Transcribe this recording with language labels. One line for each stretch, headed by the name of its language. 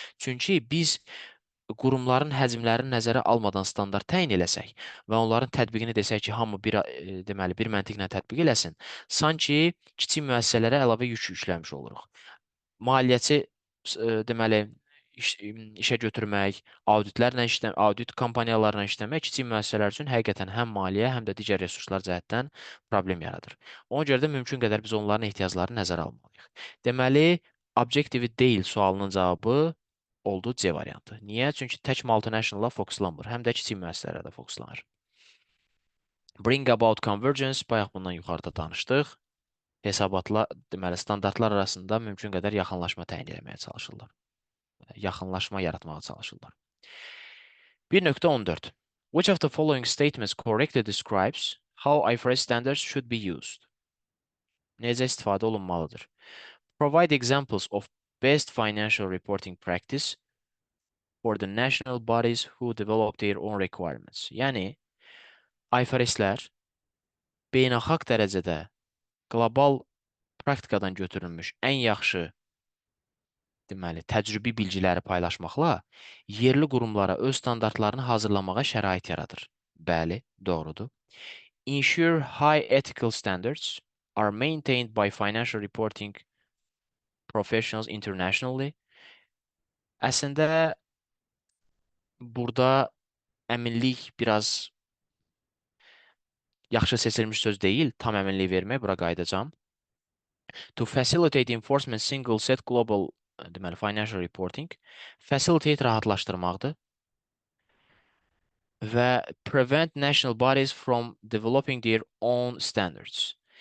Azerbaijani: Çünki biz qurumların həcmlərini nəzərə almadan standart təyin eləsək və onların tətbiqini desək ki, hamı deməli, bir məntiqlə tətbiq eləsin, sanki kiçik müəssisələrə əlavə yük yükləmiş oluruq. Maliyyəçi deməli, işə götürmək, audit kompaniyalarla işləmək kiçik müəssisələr üçün həqiqətən həm maliyyə, həm də digər resurslar cəhətdən problem yaradır. Ona görə də mümkün qədər biz onların ehtiyaclarını nəzərə almalıyıq. Deməli, objektivi deyil sualının cavabı oldu C variantı. Niyə? Çünki tək multinational-la fokuslanmır, həm də kiçik müəssisələrə də fokuslanır.
English: Bring about convergence,
Azerbaijani: bayaq bundan yuxarıda danışdıq. Hesabatla, deməli, standartlar arasında mümkün qədər yaxınlaşma təyin etməyə çalışırlar. Yaxınlaşma yaratmağa çalışırlar.
English: 1.14 Which of the following statements correctly describes how IFRS standards should be used?
Azerbaijani: Necə istifadə olunmalıdır?
English: Provide examples of best financial reporting practice for the national bodies who develop their own requirements.
Azerbaijani: Yəni, IFRS-lər beynəlxalq dərəcədə qlobal praktikadan götürülmüş ən yaxşı deməli, təcrübi bilgiləri paylaşmaqla yerli qurumlara öz standartlarını hazırlamağa şərait yaradır. Bəli, doğrudur.
English: Ensure high ethical standards are maintained by financial reporting professionals internationally.
Azerbaijani: Əslində, burada əminlik biraz yaxşı seçilmiş söz deyil, tam əminlik vermək, bura qayıdacam.
English: To facilitate enforcement single set global
Azerbaijani: deməli,
English: financial reporting, facilitate
Azerbaijani: rahatlaşdırmaqdır və
English: prevent national bodies from developing their own standards.